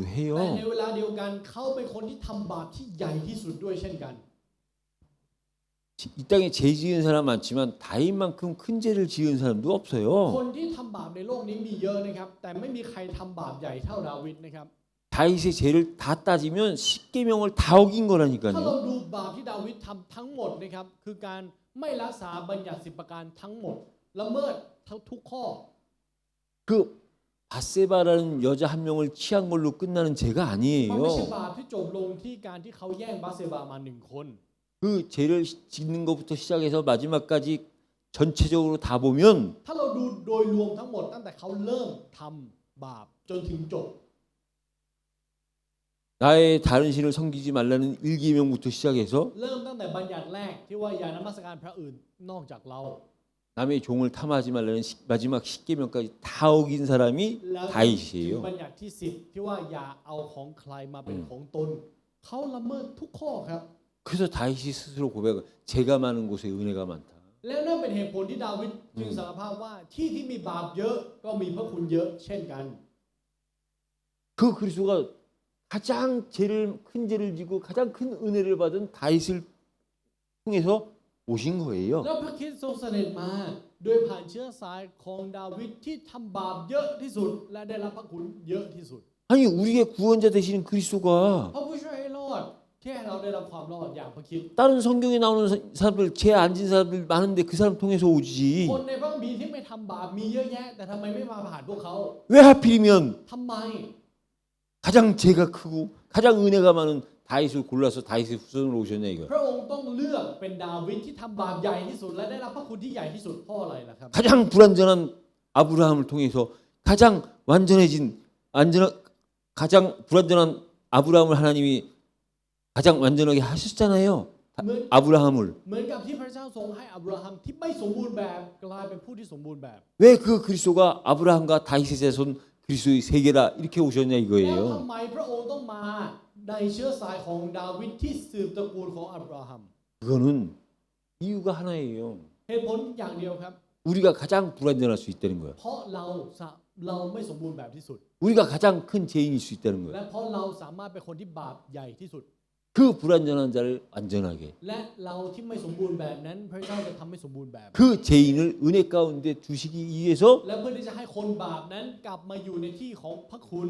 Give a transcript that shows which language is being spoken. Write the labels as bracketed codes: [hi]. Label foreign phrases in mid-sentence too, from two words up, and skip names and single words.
[th] แต่ [ko] 해요. [th] ในเวลาเดียวกันเขาเป็นคนที่ทำบาปที่ใหญ่ที่สุดด้วยเช่นกัน [ko] 이 땅에 죄 지은 사람 많지만 다윗만큼 큰 죄를 지은 사람도 [th] ค [ko] 없어요. [th] นที่ทำบาปในโลกนี้มีเยอะนะครับแต่ไม่มีใครทำบาปใหญ่เท่าดาวิดนะครับ [ko] 다윗의 죄를 다 따지면 10계명을 다 어긴 [th] ถ้าเรา [ko] 거라니까요. [th] ดูบาปที่ดาวิดทำทั้งหมดนะครับคือการไม่รักษาบัญญัติ10ประการทั้งหมดละเมิดทุกข้อ [ko] 그 바세바라는 여자 한 명을 취한 걸로 끝나는 죄가 [th] มันไม่ใช่ [ko] 아니에요. [th] บาปที่จบลงที่การที่เขาแย่งบาเซบามาหนึ่งคน [ko] 그 죄를 짓는 것부터 시작해서 마지막까지 전체적으로 다 보면 [th] ถ้าเราดูโดยรวมทั้งหมดตั้งแต่เขาเริ่มทำบาปจนถึงจบ [ko] 나의 다른 신을 섬기지 말라는 1계명부터 시작해서 [th] เริ่มตั้งแต่บัญญัติแรกที่ว่าอย่านมัสการพระอื่นนอกจากเรา [ko] 남의 종을 탐하지 말라는 마지막 10계명까지 다 어긴 사람이 [th] แล้วถึง [ko] 다윗이에요. [th] บัญญัติที่10ที่ว่าอย่าเอาของใครมาเป็นของตนเขาละเมิดทุกข้อครับ [ko] 그래서 다윗이 스스로 고백을 제가 많은 곳에 은혜가 많다. [th] แล้วนั่นเป็นเหตุผลที่ดาวิดจึงสารภาพว่าที่ที่มีบาปเยอะก็มีพระคุณเยอะเช่นกัน [ko] 그 그리스도가 가장 큰 죄를 지고 가장 큰 은혜를 받은 다윗을 통해서 오신 거예요. [th] แล้วพระคริสต์ทรงเสด็จมาโดยผ่านเชื้อสายของดาวิดที่ทำบาปเยอะที่สุดและได้รับพระคุณเยอะที่สุด [ko] 아니 우리의 구원자 되시는 그리스도가 [th] พระผู้ช่วยให้รอดที่ให้เราได้รับความรอดอย่างพระคริสต์ [ko] 다른 성경에 나오는 사람들 죄 안 진 사람들 많은데 그 사람 통해서 [th] ค [ko] 오지. [th] นในพระคัมภีร์ที่ไม่ทำบาปมีเยอะแยะแต่ทำไมไม่มาผ่านพวกเขา [ko] 왜 하필이면 [th] ทำไม [ko] 가장 죄가 크고 가장 은혜가 많은 다윗을 골라서 다윗의 후손으로 오셨냐 이거. [th] พระองค์ต้องเลือกเป็นดาวิดที่ทำบาปใหญ่ที่สุดและได้รับพระคุณที่ใหญ่ที่สุดเพราะอะไรล่ะครับ [ko] 가장 불완전한 아브라함을 통해서 가장 완전해진 가장 불완전한 아브라함을 하나님이 가장 완전하게 하셨잖아요. 아브라함을 [th] เหมือนกับที่พระเจ้าทรงให้อับราฮัมที่ไม่สมบูรณ์แบบกลายเป็นผู้ที่สมบูรณ์แบบ [ko] 왜 그 그리스도가 아브라함과 다윗의 자손 그리스도의 세계라 이렇게 오셨냐 [th] แล้วทำ [ko] 이거예요. [th] ไมพระองค์ต้องมาในเชื้อสายของดาวิดที่สืบตระกูลของอับราฮัม [ko] 그거는 이유가 하나예요. [th] เหตุผลอย่างเดียวครับ [ko] 우리가 가장 불완전할 수 있다는 거야. [th] เพราะเราไม่สมบูรณ์แบบที่สุด [ko] 우리가 가장 큰 죄인일 수 있다는 [th] และ [ko] 거야. [th] เพราะเราสามารถเป็นคนที่บาปใหญ่ที่สุด [ko] 그 불완전한 자를 완전하게 [th] และเราที่ไม่สมบูรณ์แบบนั้นพระเจ้าจะทำให้สมบูรณ์แบบ [ko] 그 죄인을 은혜 가운데 두시기 위해서 [th] และเพื่อที่จะให้คนบาปนั้นกลับมาอยู่ในที่ของพระคุณ